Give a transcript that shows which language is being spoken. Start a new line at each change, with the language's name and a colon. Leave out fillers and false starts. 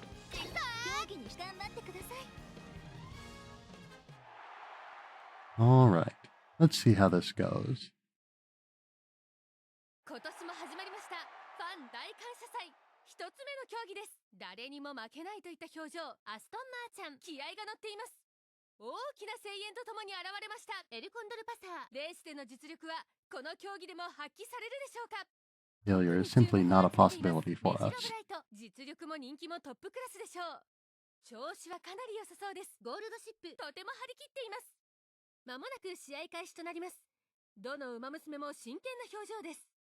Japanese: 競技に頑張ってください。
English: Alright, let's see how this goes.
Japanese: 今年も始まりましたファン大感謝祭。一つ目の競技です。誰にも負けないといった表情。アストンマーチャン、気合が乗っています。大きな声援とともに現れました。エルコンドルパサー。レースでの実力はこの競技でも発揮されるでしょうか。
English: Failure is simply not a possibility for us.
Japanese: 実力も人気もトップクラスでしょう。調子はかなり良さそうです。ゴールドシップとても張り切っています。まもなく試合開始となります。どの馬娘も真剣な表情です。